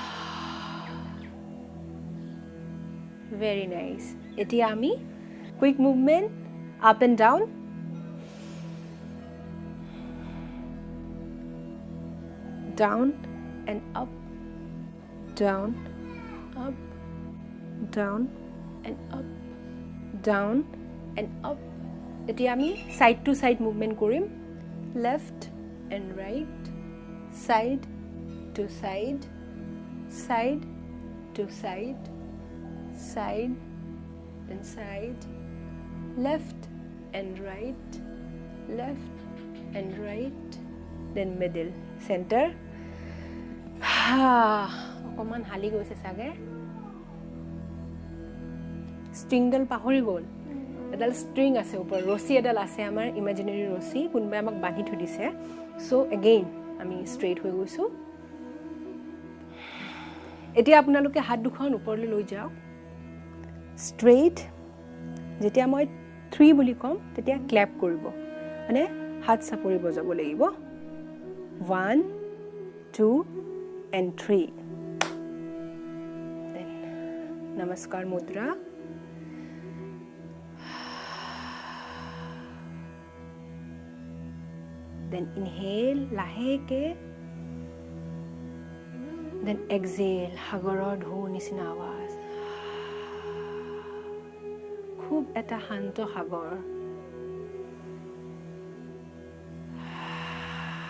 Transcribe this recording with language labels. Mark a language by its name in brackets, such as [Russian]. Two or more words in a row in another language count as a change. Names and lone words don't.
[English] Very nice. [Assamese] এতিয়া আমি [English] quick movement up and down, down and up, down up, down and up, down and up. [Assamese] এতিয়া আমি [English] side to side movement কৰিম, left and right, side to side, side to side, side and side, left and right, left and right, then middle, center. [Assamese] অকমান হালি গৈছে চাগে, ষ্ট্ৰিংডাল পাহৰি গ'ল। এডাল ষ্ট্ৰিং আছে ওপৰ, ৰছী এডাল আছে, আমাৰ ইমাজিনাৰী ৰছী কোনোবাই আমাক বান্ধি থৈ দিছে। [English] so again [Assamese] আমি ষ্ট্ৰেইট হৈ গৈছো। এতিয়া আপোনালোকে হাত দুখন ওপৰলৈ লৈ যাওক, স্ট্ৰেইট। যেতিয়া মই 3 বুলি কম তেতিয়া ক্ল্যাপ কৰিব, মানে হাত চাপৰিব যাব লাগিব। [English] 1 2 and 3, then [Assamese] নমস্কাৰ মুদ্ৰা। [English] then inhale [Assamese] লাহেকে, [English] then exhale [Assamese] সাগৰৰ ঢৌৰ নিচিনা আৱাজ। খুব এটা শান্ত সাগৰ।